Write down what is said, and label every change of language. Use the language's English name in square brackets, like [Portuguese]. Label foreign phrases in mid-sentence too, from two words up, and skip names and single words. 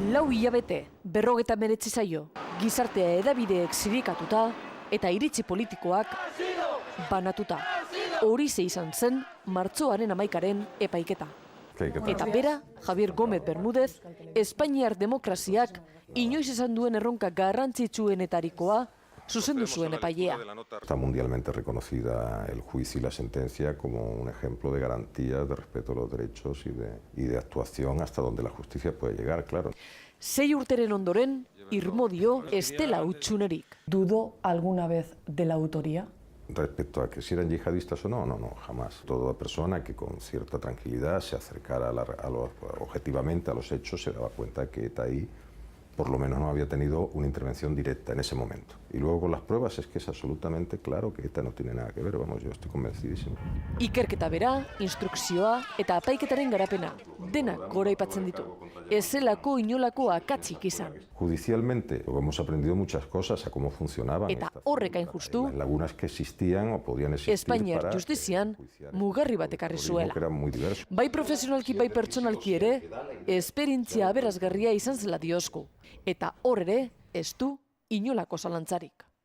[Basque] Lau hilabete, 59 zaio, gizartea edabideek zirikatuta eta iritzi politikoak banatuta. Horixe izan zen martxoaren 11 epaiketa. Eta bera, Javier Gómez Bermúdez, Espainiar demokraziak inoiz izan duen erronka garrantzitsuenetarikoa zuzendu zuen epailea. [Spanish] Está mundialmente reconocida el juicio y la sentencia como un ejemplo de garantía, de respeto a los derechos y de actuación hasta donde la justicia puede llegar, claro. [Basque] 6 urteren ondoren, irmo dio ez dela hutsunerik. [Spanish] ¿Dudó alguna vez de la autoría? Respecto a que si eran yihadistas o no, no, jamás. Toda persona que con cierta tranquilidad se acercara objetivamente a los hechos se daba cuenta que ETA ahí por lo menos no había tenido una intervención directa en ese momento. Y luego con las pruebas es que es absolutamente claro que ETA no tiene nada que ver, vamos, yo estoy convencidísimo. [Basque] Ikerketa bera, instrukzioa eta epaiketaren garapena, denak goraipatzen ditu. Ez zelako inolako akatsik izan. [Spanish] Judicialmente hemos aprendido muchas cosas a cómo funcionaban. [Basque] Eta horrek hain justu, [Spanish] las lagunas que existían o podían existir [Basque] Espainiar justizian mugarri bat ekarri zuela. Bai profesionalki bai pertsonalki ere, esperientzia aberasgarria izan zela diosku. Eta hor ere, ez du inolako zalantzarik.